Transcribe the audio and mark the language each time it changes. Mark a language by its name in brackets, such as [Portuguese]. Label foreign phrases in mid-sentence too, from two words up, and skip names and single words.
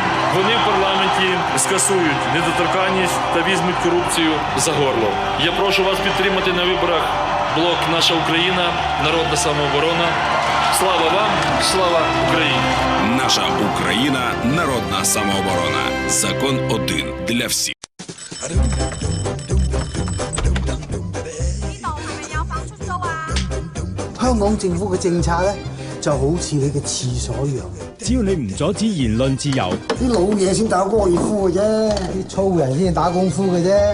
[Ukrainian] Вони в парламенті скасують недоторканність та візьмуть корупцію за горло. Я прошу вас підтримати на виборах блок «Наша Україна», народна самооборона. Слава вам, слава Україні! Наша Україна, народна самооборона. Закон один для всіх. [Cantonese] 香港政府嘅政策咧，就好似你嘅廁所一樣嘅。只要你唔阻止言論自由，啲老嘢先打高爾夫嘅啫，啲粗人先打功夫嘅啫。